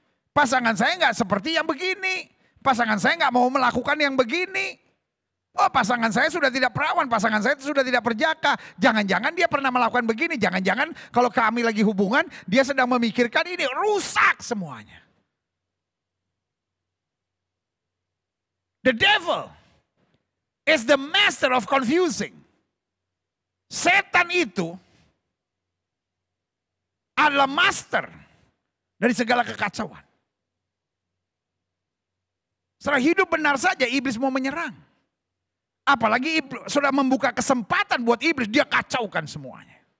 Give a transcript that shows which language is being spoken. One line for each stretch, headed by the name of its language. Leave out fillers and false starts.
Indonesian: Pasangan saya nggak seperti yang begini. Pasangan saya nggak mau melakukan yang begini. Oh pasangan saya sudah tidak perawan, pasangan saya sudah tidak perjaka. Jangan-jangan dia pernah melakukan begini. Jangan-jangan kalau kami lagi hubungan dia sedang memikirkan ini, rusak semuanya.
English: The devil is the master of confusing.
Indonesian: Setan itu adalah master dari segala kekacauan. Setelah hidup benar saja iblis mau menyerang. Apalagi sudah membuka kesempatan buat iblis, dia kacaukan semuanya.